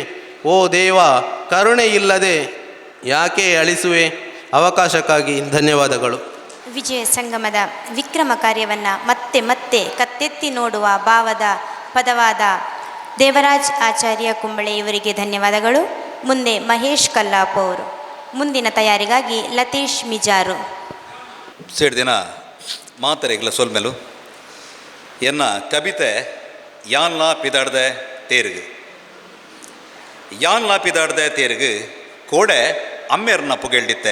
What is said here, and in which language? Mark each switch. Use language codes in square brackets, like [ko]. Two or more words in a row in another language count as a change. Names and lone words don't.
[kn] ಓ ದೇವ, ಕರುಣೆ ಇಲ್ಲದೆ ಯಾಕೆ ಅಳಿಸುವೆ? ಅವಕಾಶಕ್ಕಾಗಿ ಧನ್ಯವಾದಗಳು. ವಿಜಯ ಸಂಗಮದ ವಿಕ್ರಮ ಕಾರ್ಯವನ್ನು ಮತ್ತೆ ಮತ್ತೆ ಕತ್ತೆತ್ತಿ ನೋಡುವ ಭಾವದ ಪದವಾದ ದೇವರಾಜ್ ಆಚಾರ್ಯ ಕುಂಬಳೆ ಇವರಿಗೆ ಧನ್ಯವಾದಗಳು. ಮುಂದೆ ಮಹೇಶ್ ಕಲ್ಲಾಪ್ ಅವರು. ಮುಂದಿನ ತಯಾರಿಗಾಗಿ ಲತೀಶ್ ಮಿಜಾರು. [tcy] ಸೇಡ್ದಿನ ಮಾತರೆಗ್ಲ ಸೊಲ್ಮೆಲು ಎನ್ನ ಕವಿತೆ ಯಾನ್ಲಾ ಪಿದಾಡ್ದೆ ತೇರ್ಗು. ಯಾನ್ಲಾ ಪಿದಾಡ್ದೆ ತೇರ್ಗು ಕೋಡೆ ಅಮ್ಮೆರ್ನ ಪುಗೆಳ್ದಿತ್ತೆ.